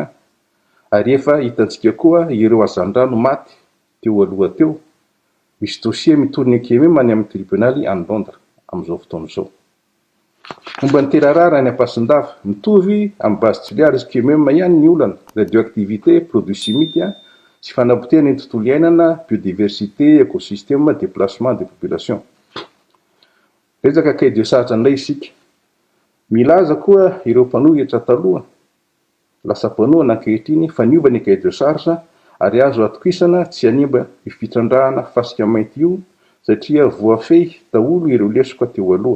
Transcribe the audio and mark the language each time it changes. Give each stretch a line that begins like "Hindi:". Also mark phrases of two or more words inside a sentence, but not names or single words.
Malagasy: Ary efa hitantsika koa ireo azandrano maty teo aloha teo. Misy dossier mitoriny QMM any amin'ny tribunaly any Londres amin'izao fotoan'izao. Momba ny terarara any Ampasindava mitovy amin'ny base Tuléar izy QMM ihany ny olana
French: radioactivité produit chimique
Malagasy: sy fanapotehana ny tontolo iainana,
French: biodiversité, écosystème, déplacement des populations.
Malagasy: Resaka
French: cahier de charge
Malagasy: indray isika. Milaza koa ireo mpanohy etra taloha, lasa mpanohana ankehitriny fa niova ny
French: cahier de charge
Malagasy: ary azo atokisana tsy hanimba ifitrandrahana fasika mainty io satria voafehy daholo ireo lesoka teo aloha.